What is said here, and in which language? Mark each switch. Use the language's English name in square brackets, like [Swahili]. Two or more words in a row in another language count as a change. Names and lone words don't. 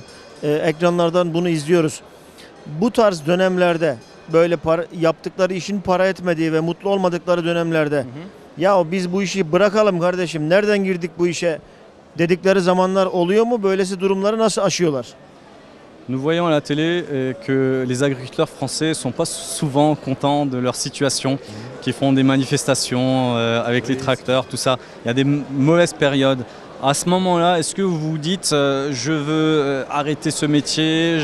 [Turkish] Ekranlardan bunu izliyoruz. Bu tarz dönemlerde böyle yaptıkları işin para etmediği ve mutlu olmadıkları dönemlerde ya biz bu işi bırakalım kardeşim nereden girdik bu işe dedikleri zamanlar oluyor mu? Böylesi durumları nasıl aşıyorlar? [French] Nous voyons à la télé que les agriculteurs français sont pas souvent contents de leur situation, qui font des manifestations avec les tracteurs, tout ça. Il y a des mauvaises périodes. À ce moment-là, est-ce que vous vous dites je veux arrêter ce métier?